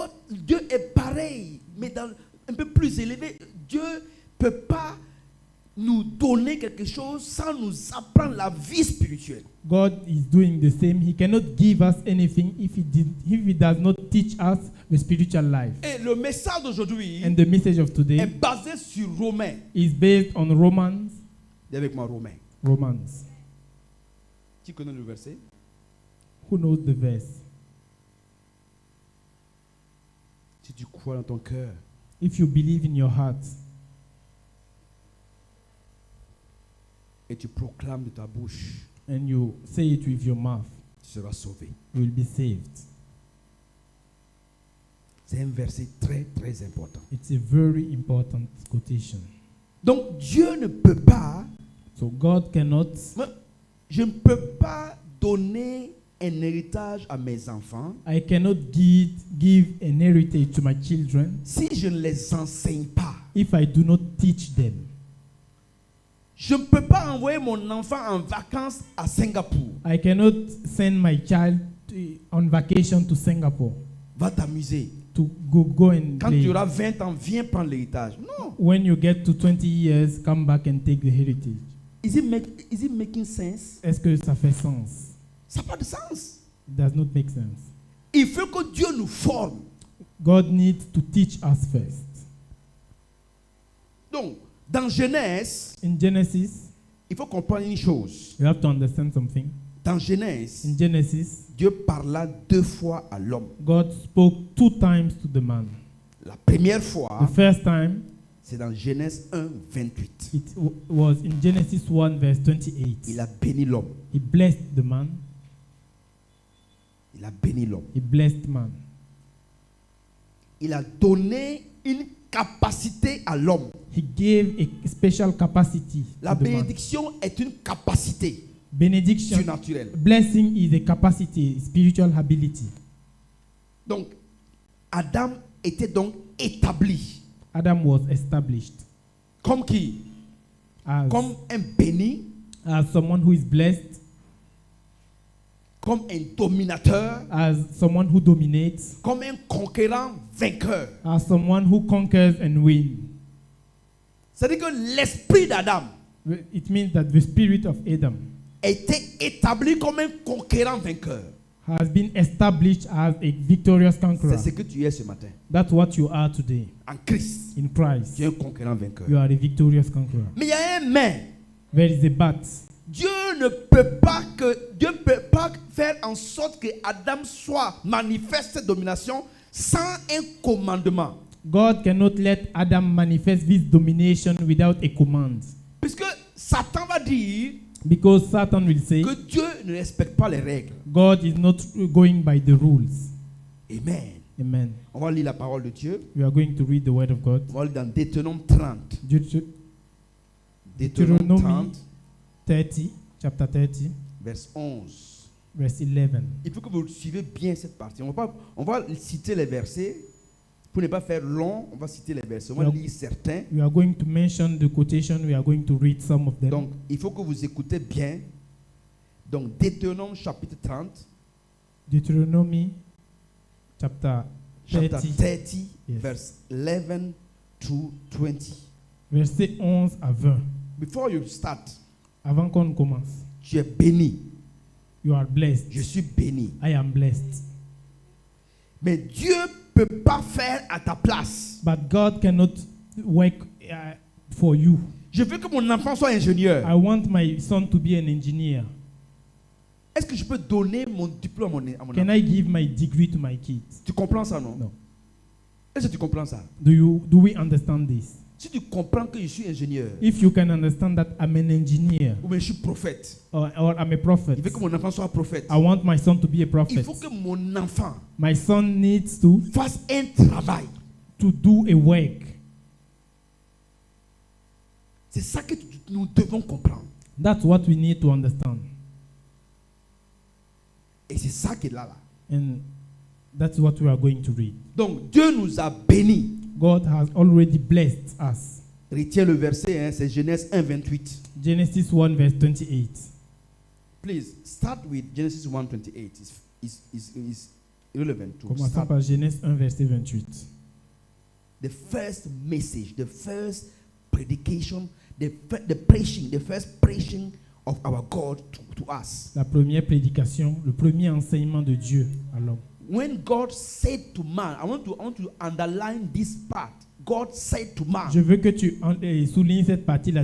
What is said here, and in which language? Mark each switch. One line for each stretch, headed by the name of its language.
French: Dieu est pareil, mais un peu plus élevé. Dieu ne peut pas nous donner quelque chose sans nous apprendre la vie spirituelle.
English: God is doing the same. He cannot give us anything if he does not teach us the spiritual life.
French: Et le message d'aujourd'hui
English: And the message of
French: est
English: today
French: basé sur Romains.
English: is based on Romans.
French: Dis avec moi Romains.
English: Romans.
French: Qui connaît le verset?
English: Who knows the verse?
French: Si tu crois dans ton cœur
English: If you believe in your heart
French: et tu proclames de ta bouche,
English: and you say it with your mouth,
French: tu seras sauvé.
English: you will be saved.
French: C'est un verset très très important.
English: It's a very important quotation.
French: Donc Dieu ne peut pas,
English: So God cannot,
French: je ne peux pas donner un héritage à mes enfants
English: I cannot give an heritage to my children
French: si je ne les enseigne pas.
English: if I do not teach them.
French: Je ne peux pas envoyer mon enfant en vacances à Singapour.
English: I cannot send my child on vacation to Singapore
French: Va t'amuser.
English: to go and
French: Quand
English: play.
French: tu auras 20 ans, viens prendre l'héritage. Non.
English: When you get to 20 years, come back and take the heritage. Is it making sense?
French: Est-ce que ça fait sens? Ça n'a pas de sens.
English: does not make sense.
French: Il faut que Dieu nous forme.
English: God needs to teach us first.
French: Donc, dans Genèse,
English: In Genesis,
French: il faut comprendre une chose.
English: you have to understand something.
French: Dans Genèse,
English: In Genesis,
French: Dieu parla 2 fois à l'homme.
English: God spoke 2 times to the man.
French: La première
English: The
French: fois,
English: first time,
French: c'est dans Genèse 1, 28.
English: it was in Genesis 1 verse 28.
French: Il a béni l'homme.
English: He blessed the man.
French: Il a béni l'homme.
English: He blessed man.
French: Il a donné une capacité à l'homme.
English: He gave a special capacity
French: La
English: to the man.
French: bénédiction est une capacité
English: Benediction,
French: surnaturelle.
English: blessing is a capacity, spiritual ability.
French: Donc, Adam était donc établi.
English: Adam was established
French: Comme qui?
English: as,
French: Comme un béni,
English: as someone who is blessed,
French: comme un dominateur,
English: as someone who dominates,
French: comme un conquérant vainqueur.
English: as someone who conquers and wins.
French: C'est-à-dire que l'esprit d'Adam
English: It means that the spirit of Adam
French: était établi comme un conquérant vainqueur.
English: has been established as a victorious
French: C'est
English: conqueror.
French: ce que tu es ce matin.
English: That's what you are today
French: En Christ,
English: in Christ.
French: tu es un conquérant vainqueur.
English: You are a victorious conqueror.
French: Mais il y a un mais.
English: There is a but.
French: Dieu ne peut pas faire en sorte que Adam soit manifeste cette domination sans un commandement.
English: God cannot let Adam manifest this domination without a command.
French: Puisque Satan va dire
English: Because Satan will say,
French: que Dieu ne respecte pas les règles.
English: God is not going by the rules.
French: Amen.
English: Amen.
French: On va lire la parole de Dieu.
English: We are going to read the word of God.
French: On va lire dans Deutéronome 30. Deutéronome
English: Deuteronomy
French: 30,
English: 30, chapter 30,
French: verset 11.
English: verse 11.
French: Il faut que vous suivez bien cette partie. On va citer les versets. Pour ne pas faire long, on va citer les versets. On va lire certains.
English: We are going to mention the quotation. We are going to read some of them.
French: Donc, il faut que vous écoutez bien. Donc, Deutéronome chapitre 30,
English: Deuteronomy chapter chapter 30, 30, Yes. verse 11 to 20.
French: verset 11 à 20.
English: Before you start,
French: Avant qu'on commence, tu es béni.
English: you are blessed.
French: Je suis béni.
English: I am blessed.
French: Mais Dieu ne peut pas faire à ta place.
English: But God cannot work for you.
French: Je veux que mon enfant soit ingénieur.
English: I want my son to be an engineer.
French: Est-ce que je peux donner mon diplôme à mon
English: Can
French: enfant?
English: I give my degree to my kids?
French: Tu comprends ça, non?
English: No.
French: Est-ce que tu comprends ça?
English: Do we understand this?
French: Si tu comprends que je suis ingénieur,
English: If you can understand that I'm an engineer
French: ou bien je suis prophète,
English: or I'm a prophet,
French: il veut que mon enfant soit prophète.
English: I want my son to be a
French: Il
English: prophet.
French: faut que mon enfant
English: My son needs to
French: fasse un travail.
English: do a work.
French: C'est ça que nous devons comprendre.
English: That's what we need to understand.
French: Et c'est ça qui est là.
English: And that's what we are going to read.
French: Donc Dieu nous a bénis.
English: God has already blessed us.
French: Retiens le verset, c'est Genèse 1, 28.
English: Genesis 1 verse 28. Please, start with Genesis 1, 28. It's relevant to
French: Commençons
English: start
French: par Genèse 1 verset 28.
English: the first message, the first predication, the first preaching of our God to us.
French: La première prédication, le premier enseignement de Dieu à l'homme.
English: When God said to man, I want to underline this part. God said to man.
French: Je veux que tu soulignes cette partie-là.